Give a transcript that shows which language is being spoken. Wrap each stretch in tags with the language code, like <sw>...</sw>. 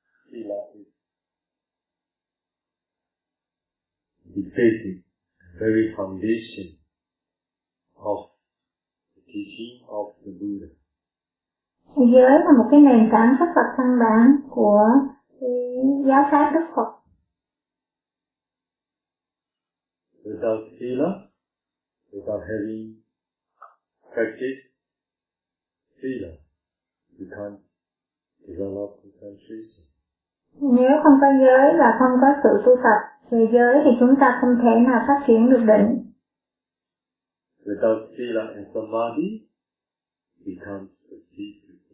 <en>Sila is the basic, very foundation of the teaching of the Buddha.</en> <vi>Giới là một cái nền tảng rất là căn bản của giáo pháp Đức Phật.</vi> <en>Without sila, without having practice sila, you can't develop concentration.</en> <vi>Nếu không có giới và không có sự tu tập về giới thì chúng ta không thể nào phát triển được định.</vi> <en>Without sila and samadhi, you can't proceed.</en>